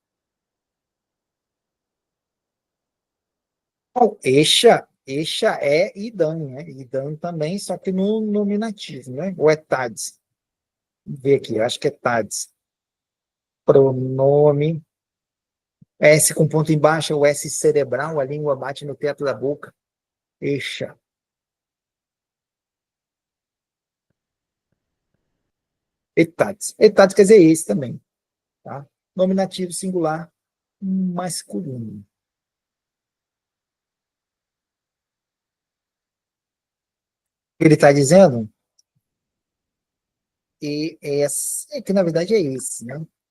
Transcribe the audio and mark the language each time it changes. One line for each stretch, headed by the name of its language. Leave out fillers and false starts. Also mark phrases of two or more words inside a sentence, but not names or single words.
Portuguese: Bom, Esha é Idan, né? Idan também, só que no nominativo, né? Ou é Tades? Vamos ver aqui, eu acho que é Tades. Pronome. S com ponto embaixo, o S cerebral, a língua bate no teto da boca.
Sanskrit: Esha. Etades.
Portuguese: Etades quer dizer esse também. tá? Nominativo singular masculino. Ele está dizendo que na verdade é esse, né?